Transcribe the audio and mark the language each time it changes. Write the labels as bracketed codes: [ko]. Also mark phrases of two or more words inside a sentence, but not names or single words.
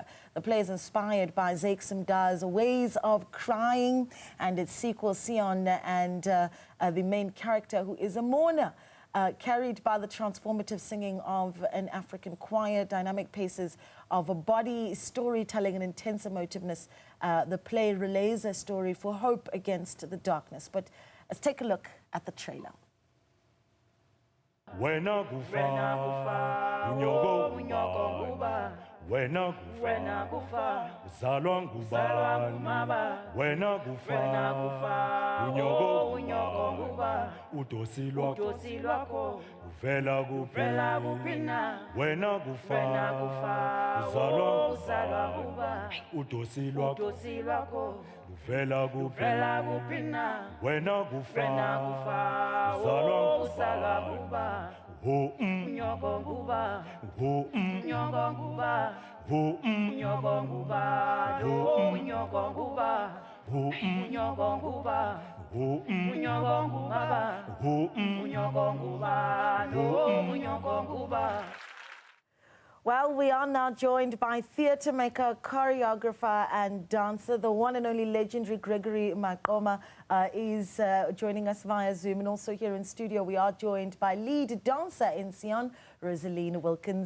[en] The play is inspired by Zakes ways of crying and its sequel Cion, and the main character, who is a mourner. Carried by the transformative singing of an African choir, dynamic paces of a body, storytelling and intense emotiveness, the play relays a story for hope against the darkness. But let's take a look at the trailer. [xh] Wena kufa uzalwa ngubani wena kufa unyogo nguba udosi lwakho uvela kuphi wena kufa uzalwa nguba udosi lwakho uvela kuphi wena kufa uzalwa nguba unyogo nguba unyogo nguba unyogo nguba unyogo nguba unyogo nguba unyogo nguba unyogo nguba. [en] Well, we are now joined by theatre maker, choreographer and dancer. The one and only legendary Gregory Maqoma is joining us via Zoom. And also here in studio, we are joined by lead dancer in Cion, Rosaline Wilkins.